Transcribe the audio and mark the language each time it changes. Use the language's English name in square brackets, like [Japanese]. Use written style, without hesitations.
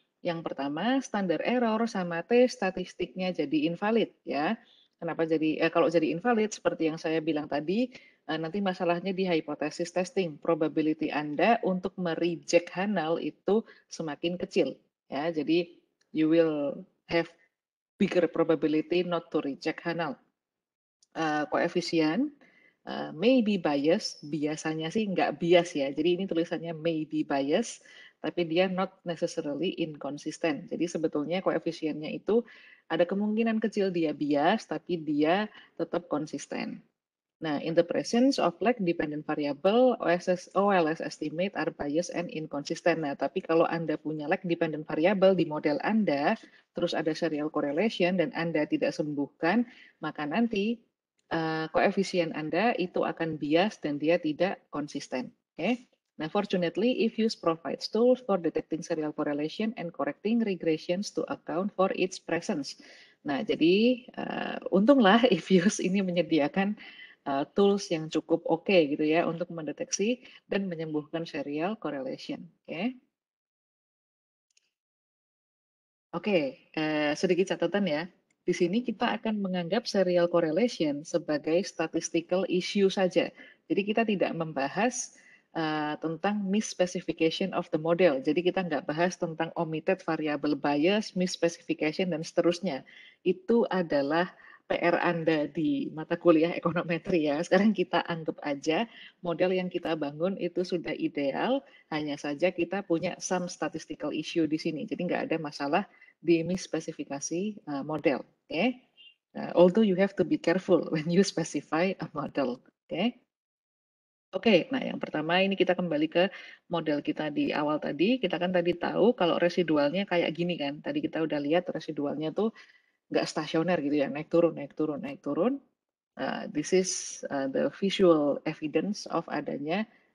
[Indonesian] Yang pertama, standar error sama T statistiknya jadi invalid, ya. Kenapa jadi, kalau jadi invalid, seperti yang saya bilang tadi, nanti masalahnya di hypothesis testing. Probability Anda untuk mereject Hanal itu semakin kecil, ya. [English] Jadi, you will have bigger probability not to reject Hanal. [Indonesian] Koefisien [English] may be bias, [Indonesian] biasanya sih nggak bias ya. Jadi ini tulisannya [English] may be bias, [Indonesian] tapi dia [English] not necessarily inconsistent. [Indonesian] Jadi sebetulnya koefisiennya itu ada kemungkinan kecil dia bias, tapi dia tetap konsisten. [English] Nah, in the presence of lag dependent variable, OLS estimate are biased and inconsistent. [Indonesian] Nah, tapi kalau Anda punya lag dependent variable di model Anda, terus ada serial correlation dan Anda tidak sembuhkan, maka nanti koefisien Anda itu akan bias dan dia tidak konsisten. [English] Okay? Nah, fortunately, Ifuse provides tools for detecting serial correlation and correcting regressions to account for its presence. [Indonesian] Nah, jadi untunglah Ifuse ini menyediakan tools yang cukup oke gitu ya untuk mendeteksi dan menyembuhkan serial correlation. Oke, sedikit catatan ya. Di sini kita akan menganggap serial correlation sebagai statistical issue saja. Jadi kita tidak membahas tentang [English] misspecification of the model. [Indonesian] Jadi kita nggak bahas tentang omitted variable bias, misspecification, dan seterusnya. Itu adalah PR Anda di mata kuliah ekonometri ya. Sekarang kita anggap aja model yang kita bangun itu sudah ideal, hanya saja kita punya [English] some statistical issue [Indonesian] di sini. Jadi nggak ada masalah di misspecifikasi model. Okay? [English] Although you have to be careful when you specify a model. Okay? [Indonesian] Oke, nah yang pertama ini kita kembali ke model kita di awal tadi. Kita kan tadi tahu kalau residualnya kayak gini kan. Tadi kita udah lihat residualnya tuh nggak stasioner gitu ya, naik turun, naik turun, naik turun. [English] This is the visual evidence of [Indonesian] adanya